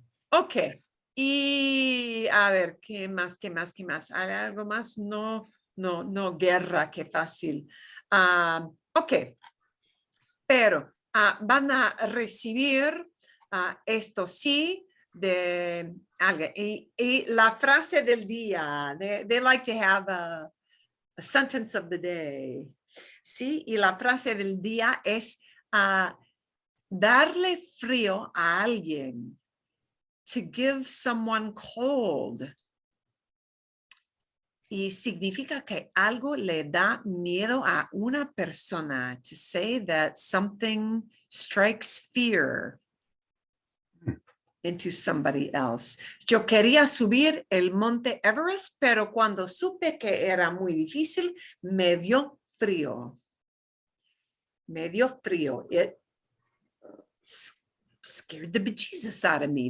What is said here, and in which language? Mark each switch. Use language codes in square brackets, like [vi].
[es] Ok, y a ver, ¿qué más? ¿Hay algo más? No, guerra, qué fácil. Ok, pero van a recibir esto sí de algo. [en] Y la frase del día, they like to have a sentence of the day. [es] Sí, y la frase del día es darle frío a alguien. [en] To give someone cold. [es] Y significa que algo le da miedo a una persona. [en] To say that something strikes fear into somebody else. [es] Yo quería subir el monte Everest, pero cuando supe que era muy difícil, me dio frío. [en] It scared the bejesus out of me.